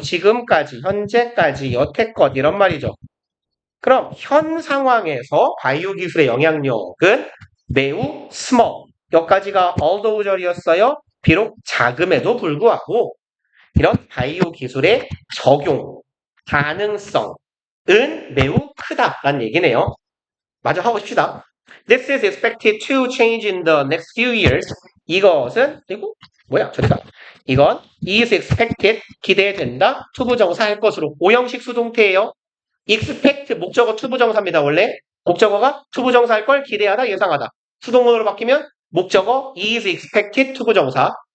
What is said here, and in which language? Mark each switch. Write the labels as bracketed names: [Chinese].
[Korean] 지금까지, 현재까지, 여태껏 이런 말이죠. 그럼 현 상황에서 바이오 기술의 영향력은 매우 small. 여기까지가 although절이었어요. 비록 작음에도 불구하고 이런 바이오 기술의 적용, 가능성, 은 매우 크다라는 얘기네요. 마저 하고 싶시다. [English] This is expected to change in the next few years. [Korean] 이것은 그리고 뭐야 저리가 이건 [English] is expected [Korean] 기대된다 투부정사 할 것으로 5형식 수동태예요. expect 목적어 투부정사입니다. 원래 목적어가 투부정사 할 걸 기대하다 예상하다. 수동문으로 바뀌면 목적어 [English] is expected [Korean] 투부정사.